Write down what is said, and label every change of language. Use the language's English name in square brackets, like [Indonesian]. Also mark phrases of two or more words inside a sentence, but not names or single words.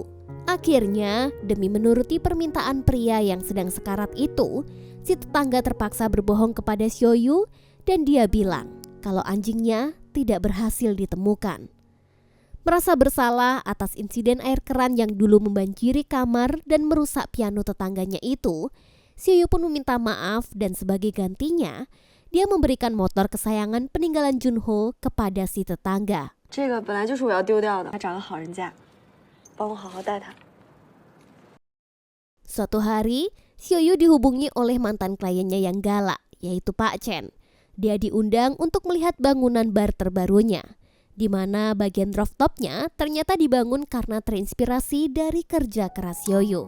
[Indonesian] Akhirnya, demi menuruti permintaan pria yang sedang sekarat itu, si tetangga terpaksa berbohong kepada Xiaoyu dan dia bilang kalau anjingnya tidak berhasil ditemukan. Merasa bersalah atas insiden air keran yang dulu membanjiri kamar dan merusak piano tetangganya itu, Xiaoyu pun meminta maaf dan sebagai gantinya, dia memberikan motor kesayangan peninggalan Junho kepada si tetangga. [Chinese] 这个本来就是我要丢掉的，他找个好人家，帮我好好带他。 [Indonesian] Suatu hari, Xiaoyu dihubungi oleh mantan kliennya yang galak, yaitu Pak Chen. Dia diundang untuk melihat bangunan bar terbarunya, di mana bagian rooftopnya ternyata dibangun karena terinspirasi dari kerja keras Xiaoyu.